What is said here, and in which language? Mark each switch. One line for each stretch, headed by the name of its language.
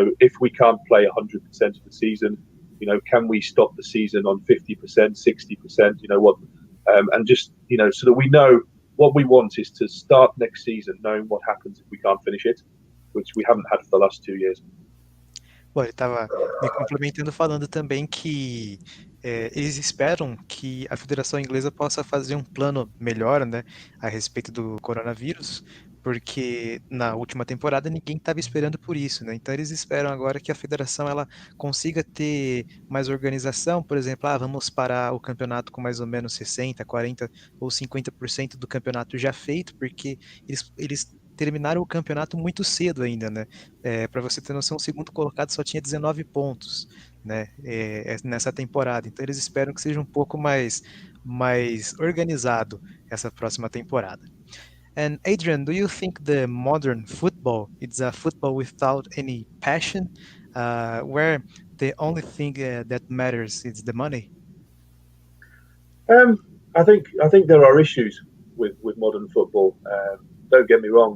English: So if we can't play 100% of the season, can we stop the season on 50%, 60%? And just so that we know what we want is to start next season knowing what happens if we can't finish it, which we haven't had for the last 2 years.
Portuguese: Bom, ele estava me complementando falando também que eles esperam que a Federação Inglesa possa fazer um plano melhor, né, a respeito do coronavírus, porque na última temporada ninguém estava esperando por isso, né? Então eles esperam agora que a federação ela consiga ter mais organização, por exemplo, vamos parar o campeonato com mais ou menos 60, 40 ou 50% do campeonato já feito, porque eles terminaram o campeonato muito cedo ainda, né? Para você ter noção, o segundo colocado só tinha 19 pontos, né? Nessa temporada. Então eles esperam que seja um pouco mais organizado essa próxima temporada.
English: And Adrian, do you think the modern football is a football without any passion, where the only thing that matters is the money? I think there are issues with modern football. Don't get me wrong.